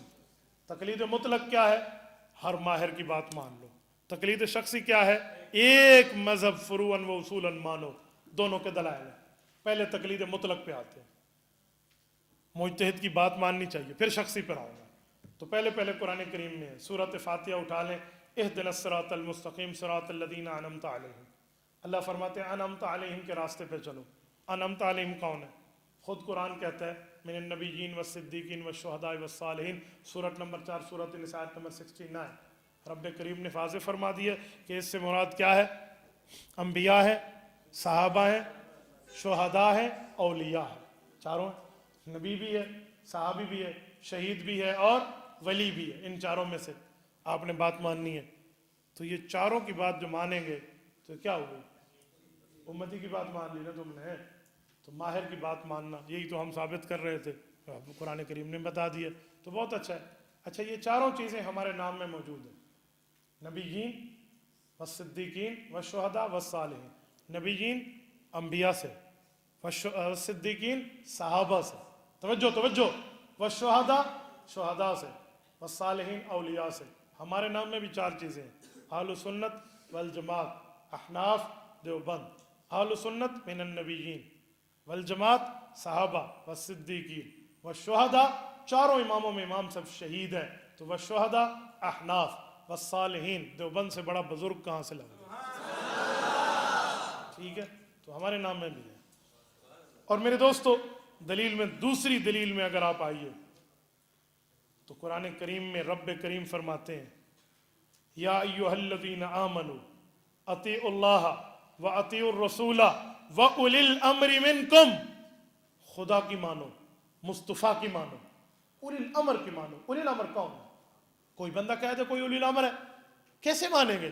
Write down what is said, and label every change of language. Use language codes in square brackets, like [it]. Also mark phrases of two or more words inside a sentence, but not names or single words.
[hi] तकलीद मुतलक क्या है? हर माहिर की बात मान लो। तकलीद शख्सी क्या है? एक मजहब फुरूअन व उसूलन मानो। दोनों के दलाइल है। पहले तकलीद मुतलक पे आते हैं, मुज्तहिद की बात माननी चाहिए, फिर शख्सी पर आऊँगा। तो पहले कुरान करीम में है, सूरत फातिहा उठा लें, [ar] اهدنا الصراط المستقيم صراط الذين أنعمت عليهم. [hi] अल्लाह फरमाते हैं [ar] أنعمت عليهم [hi] के रास्ते पे चलो। [ar] أنعمت عليهم [hi] कौन है? खुद कुरान कहता है [ar] من النبيين والصديقين والشهداء والصالحين, [hi] सूरत नंबर 4 सूरत निसा नंबर 69। रब करीम ने वाज़ेह फरमा दिया कि इससे मुराद क्या है? अम्बिया है, सहाबा है, शुहदा है, औलिया है, चारों है। नबी भी है, सहाबी भी है, शहीद भी है और वली भी है। इन चारों में से आपने बात माननी है। तो ये चारों की बात जो मानेंगे तो क्या हो गई? उम्मती की बात मान ली ना तुमने, तो माहिर की बात मानना, यही तो हम साबित कर रहे थे, कुरान करीम ने बता दिया, तो बहुत अच्छा है। अच्छा, ये चारों चीज़ें हमारे नाम में मौजूद है, [ar] النبيين والصديقين والشهداء والصالحين. [hi] नबीयीन अम्बिया से, [ar] والصديقين [hi] सहाबा से, तवज्जो तवज्जो, [ar] والشهداء [hi] शुहदा से, [ar] والصالحين [hi] औलिया से। हमारे नाम में भी 4 चीज़ें हैं, [ar] أهل السنة والجماعة, [hi] अहनाफ देवबंद। [ar] أهل السنة من النبيين, والجماعة صحابة والصديقين والشهداء, [hi] चारों इमामों में इमाम सब शहीद हैं, तो [ar] والشهداء [hi] अहनाफ [ar] والصالحين, [hi] देवबंद से बड़ा बुजुर्ग कहाँ से लगा? ठीक है, तो हमारे नाम में भी है। और मेरे दोस्तों, दलील में, दूसरी दलील में अगर आप आइए तो कुरान करीम में रब करीम फरमाते हैं, [ar] يا أيها الذين آمنوا أطيعوا الله وأطيعوا الرسول وأولي الأمر منكم, [hi] खुदा की मानो, मुस्तफ़ा की मानो, [ar] أولي الأمر [hi] की मानो। [ar] أولي الأمر [hi] कौन है? कोई बंदा कह दे कोई [ar] أولي الأمر [hi] है, कैसे मानेंगे?